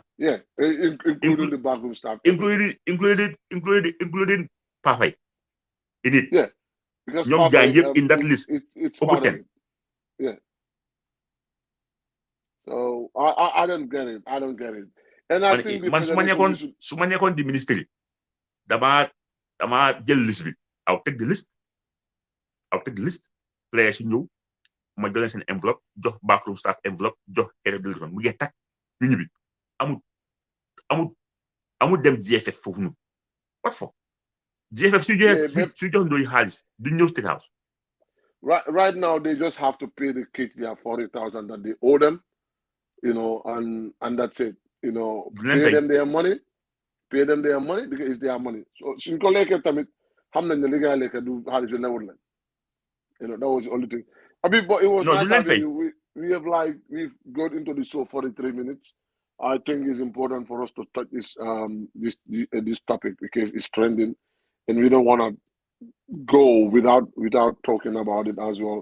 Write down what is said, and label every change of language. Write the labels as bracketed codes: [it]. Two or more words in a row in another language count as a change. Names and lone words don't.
[en] Yeah, including the backroom staff. Including Pafay in it. Yeah. Because Pafay, in that list. It's part of it. Yeah. So I don't get it. And I think [wo] man su ma nekkoon di ministry dama jël liste bi. [en] I'll take the list. [wo] Players ñëw ma jox leen seen enveloppe jox [en] backroom staff [wo] enveloppe jox kere délégation mu ngi takk ñu ñibbi amul dem GFF foofu noonu. [en] What for? [wo] GFF su jox Ndoye xaalis du ñëw State House. [en] Right now they just have to pay the kids their 40,000 that they owe them, and that's it. Pay them their money because it's their money. [wo] So suñ ko lekkee tamit xam nañ ne li nga lekk du xaalis bi newul leen. [en] That was the only thing. But it was nice having you. We've got into the show 43 minutes. I think it's important for us to touch this topic because it's trending, and we don't want to go without talking about it as well.